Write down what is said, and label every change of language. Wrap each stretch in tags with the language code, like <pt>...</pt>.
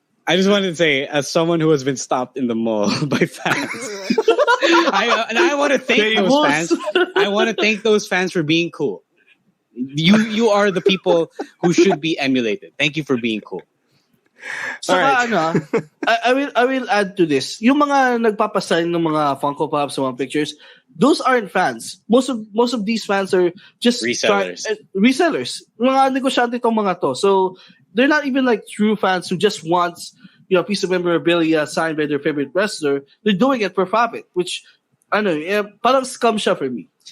<en>I just wanted to say, as someone who has been stopped in the mall by fans, I want to thank those fans. I want to thank those fans for being cool. You are the people who should be emulated. Thank you for being cool. So I will add to this.</en> <tl>Yung mga nagpapasign ng mga Funko Pops, mga pictures,</tl> <en>those aren't fans. Most of these fans are just resellers.</en> <tl>Mga negosyante tong mga to.</tl> <en>So they're not even like true fans who just wants a piece of memorabilia signed by their favorite wrestler. They're doing it for profit, which</en> <tl>parang</tl> <en>scum</en> <tl>siya</tl> <en>for me.</en>